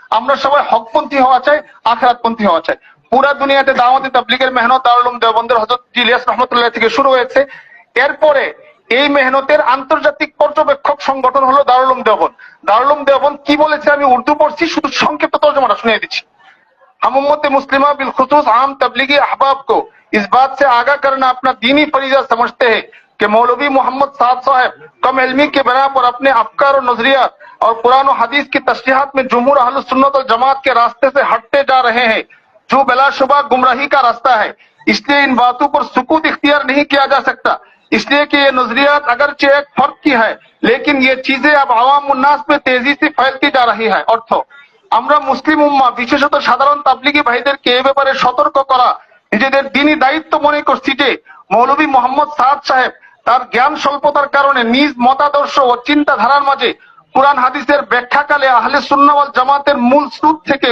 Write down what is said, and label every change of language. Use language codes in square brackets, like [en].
[bn] আমরা সবাই হকপন্থী হওয়া চাই, আখিরাতপন্থী হওয়া চাই। পুরা দুনিয়াতে দাওয়াতে তাবলীগের মেহনত দারুল উলুম দেওবন্দের হযরত ইলিয়াস রাহমাতুল্লাহ থেকে শুরু হয়েছে। এরপরে এই মেহনতের আন্তর্জাতিক পর্যবেক্ষক সংগঠন হলো দারুল উলুম দেওবন্দ। দারুল উলুম দেওবন্দ কি বলেছে আমি উর্দু পড়ছি, শুধু সংক্ষিপ্ত তর্জমাটা শুনিয়ে দিচ্ছি। [hi] हम उम्मत मुस्लिमा बिलखुसूस आम तबलीगी अहबाब को इस बात से आगाह करना अपना दीनी फरीजा समझते हैं कि मौलवी मोहम्मद साद साहब कम इल्मी के बिना पर अपने अफकार और नजरियात और कुरान और हदीस की तशरीहात में जुमहूर अहलुस सुन्नत और जमात के रास्ते से हटते जा रहे हैं, जो बिलाशुबा गुमराही का रास्ता है। इसलिए इन बातों पर सुकूत इख्तियार नहीं किया जा सकता, इसलिए कि ये नजरियात अगरचे एक फर्क की है, लेकिन ये चीजें अब आवाम उन्नास में तेजी से फैलती जा रही है। [bn] अर्थ, আমরা মুসলিম উম্মাহ বিশেষত সাধারণ তাবলীগী ভাইদেরকে এই ব্যাপারে সতর্ক করা নিজেদের দ্বীনি দায়িত্ব মনে করছি যে মৌলভী মোহাম্মদ সাদ সাহেব তার জ্ঞান স্বল্পতার কারণে নিজ মতাদর্শ ও চিন্তাধারার মাঝে কুরআন হাদিসের ব্যাখ্যাকালে আহলে সুন্নাহ ওয়াল জামাতের মূল স্রোত থেকে